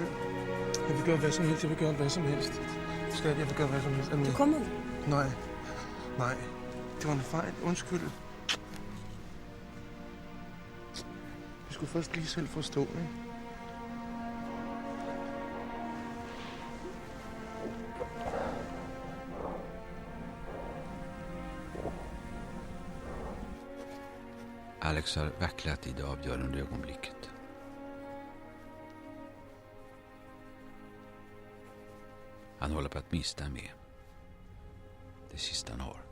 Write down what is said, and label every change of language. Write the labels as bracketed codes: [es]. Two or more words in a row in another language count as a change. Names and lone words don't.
[da] Jeg vil gøre hvad som helst. Jeg vil gøre hvad som helst. Skat, jeg vil gøre hvad som helst. Du kommer aldrig. Nej. Nej. Det var en fejl. Undskyld. Vi skulle først lige selv forstå, ikke? [sv] Alex har vacklat i det avgörande ögonblicket. Han håller på att mista med det sista han har.